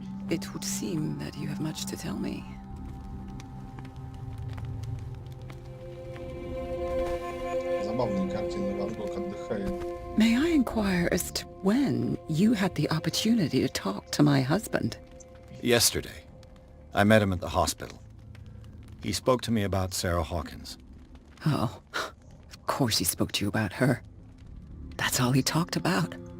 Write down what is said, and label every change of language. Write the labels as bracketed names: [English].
[English] It would seem that you have much to tell me. [Russian] Забавные картины, Ван Гог отдыхает. [English] May I inquire as to when you had the opportunity to talk to my husband? Yesterday, I met him at the hospital. He spoke to me about Sarah Hawkins. Oh, of course he spoke to you about her. That's all he talked about.